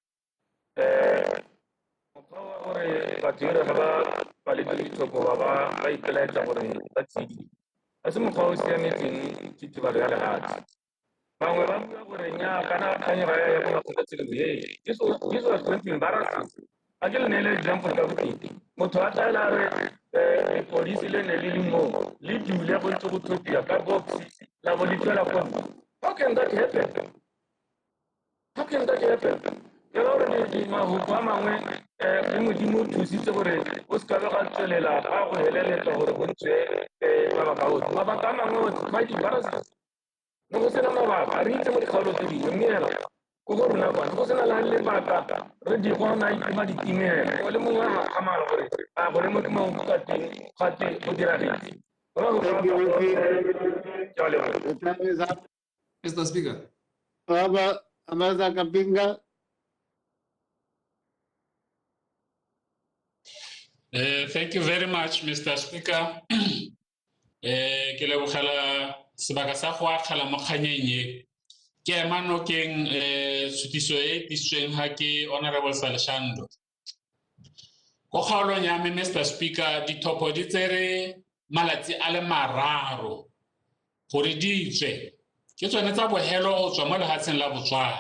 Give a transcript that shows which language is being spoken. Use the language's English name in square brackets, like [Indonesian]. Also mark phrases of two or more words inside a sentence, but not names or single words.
[Tswana] mokgwa wa gore badiri ga ba le ditlhopho ba ipelaetsa gore ba tshedi a se mokgwa o siametseng tshitsibalo ya lehatshe bangwe ba bua gore nnyaa kana kganye ga ya go makgotlatshekelo [English] this was going to embarrass us [Tswana] a ke le neele example ka boteng motho a tlaela re lepodisi le ne le le mo le dule go ntse go tlhophiwa ka box la bo le tswela kwa [English] how can that happen [Tswana] ke gore mahoko a mangwe le modimo o thusitse gore o se kabe ga tswelela a go heleletsa gore go ntse mabaka otlhe mabaka a mangwe [English] quite embarrassing [Tswana] le go sena mabaka re itse mo dikgaolo tse dingwe mme hela ko go rona kwane go sena la lebaka re di gona itima ditimela o le mongwe a gamala gore a gore mo dimao ka teng gate go diragetse [English] Mr. Speaker. Amazon Kapinga. Thank you very much, Mr. Speaker. [Tswana] Ke lebogela sebaka sa go akgela mo kganyenye ke ema nokeng tshutiso e tisitsweng ha ke Honorable Salshando. Go kgaolong ya me, Mr. Speaker, dithopo di tsere malatsi a le mararo gore di tswe ke tsone tsa bohelo go tswa mo lehatsheng la Botswana.